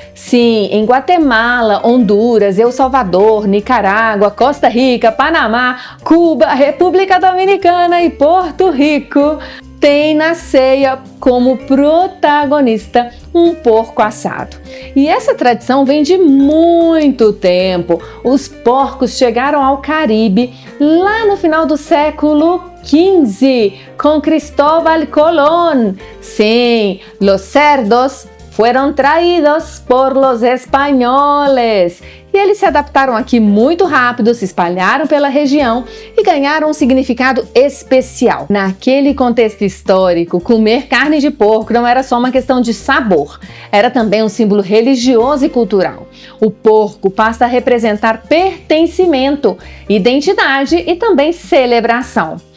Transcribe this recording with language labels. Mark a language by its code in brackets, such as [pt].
[pt] Sim, em Guatemala, Honduras, El Salvador, Nicarágua, Costa Rica, Panamá, Cuba, República Dominicana e Porto Rico, tem na ceia como protagonista um porco assado. E essa tradição vem de muito tempo. Os porcos chegaram ao Caribe lá no final do século XV, com Cristóbal Colón. [es] Sim, los cerdos fueron traídos por los españoles. [pt] E eles se adaptaram aqui muito rápido, se espalharam pela região e ganharam um significado especial. Naquele contexto histórico, comer carne de porco não era só uma questão de sabor, era também um símbolo religioso e cultural. O porco passa a representar pertencimento, identidade e também celebração.